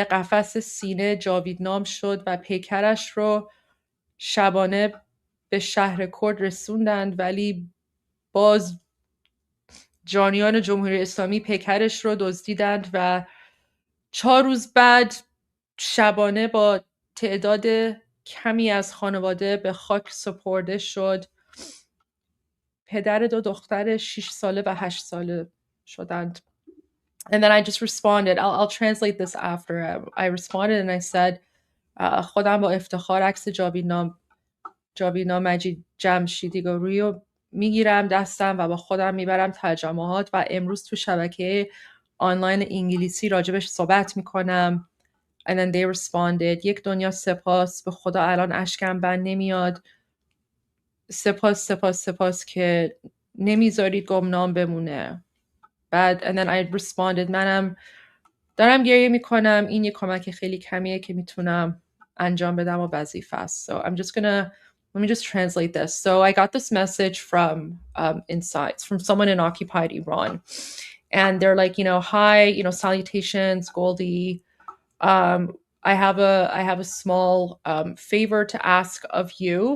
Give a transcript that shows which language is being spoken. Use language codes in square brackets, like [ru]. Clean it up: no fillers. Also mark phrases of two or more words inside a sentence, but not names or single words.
[fa] قفس سینه جاویدنام شد و پیکرش رو شبانه به شهر کرد رسوندند، ولی باز جانیان جمهوری اسلامی پیکرش رو دزدیدند و 4 روز بعد شبانه با تعداد کمی از خانواده به خاک سپرده شد. پدر 2 دختر 6 ساله و 8 ساله شدند. [en] And then I just responded. I'll translate this after. I responded and I said, [fa] خودم با افتخار عکس جاویدنام مجید جمشیدی گروهی رو میگیرم دستم و با خودم میبرم تجمعات و امروز تو شبکه آنلاین انگلیسی راجبش صحبت میکنم. [en] And then they responded, [fa] یک دنیا سپاس، به خدا الان اشکم بند نمیاد. سپاس که نمیذارید گمنام بمونه. [en] بعد and then I responded, [fa] منم دارم گریه میکنم. این یه کمک خیلی کمیه که میتونم انجام بدم و وظیفه است. [en] So I'm just gonna let me just translate this. So I got this message from inside, from someone in occupied Iran, and they're like, hi, salutations, Goldie. I have a small favor to ask of you.